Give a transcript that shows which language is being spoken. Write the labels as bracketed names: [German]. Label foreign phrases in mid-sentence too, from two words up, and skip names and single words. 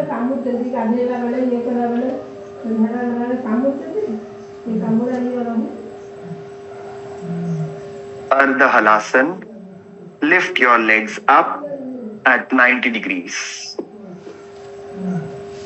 [Odia] କାମୁଡୁଛନ୍ତି ଗାଧେଇଲା ବେଳେ ଇଏ କଲା ବେଳେ ଝାଡ଼ା ବେଳେ କାମୁଡୁଛନ୍ତି ସେ କାମୁଡା ଇଏ ରହୁ. [English] Ardha Halasana. Lift your legs up at 90 degrees.